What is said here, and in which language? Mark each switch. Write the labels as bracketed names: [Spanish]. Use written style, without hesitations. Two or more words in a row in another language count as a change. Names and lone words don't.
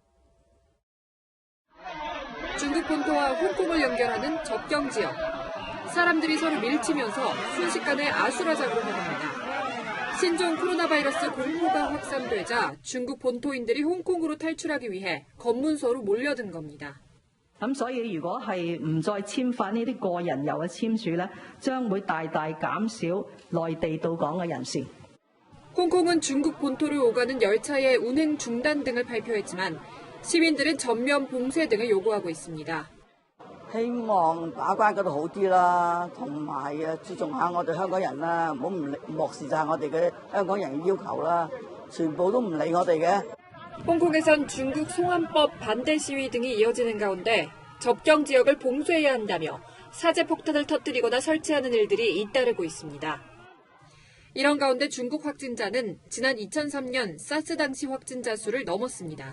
[Korean] 중국 본토와 홍콩을 연결하는 접경 지역. 사람들이 서로 밀치면서 순식간에 아수라장으로 변합니다. 신종 코로나 바이러스 공포가 확산되자 중국 본토인들이 홍콩으로 탈출하기 위해 검문소로 몰려든 겁니다. [Cantonese] 咁所以如果係唔再簽發呢啲個人遊嘅簽署咧，將會大大減少內地到港嘅人士。 [Korean] 홍콩은 중국 본토를 오가는 열차의 운행 중단 등을 발표했지만 시민들은 전면 봉쇄 등을 요구하고 있습니다. [Cantonese] 希望把關嗰度好啲啦，同埋注重下我哋香港人啦，唔好漠視晒我哋嘅香港人嘅要求啦，全部都唔理我哋嘅。 [Korean] 홍콩에선 중국 송환법 반대 시위 등이 이어지는 가운데 접경 지역을 봉쇄해야 한다며 사제 폭탄을 터뜨리거나 설치하는 일들이 잇따르고 있습니다. 이런 가운데 중국 확진자는 지난 2003년 사스 당시 확진자 수를 넘었습니다.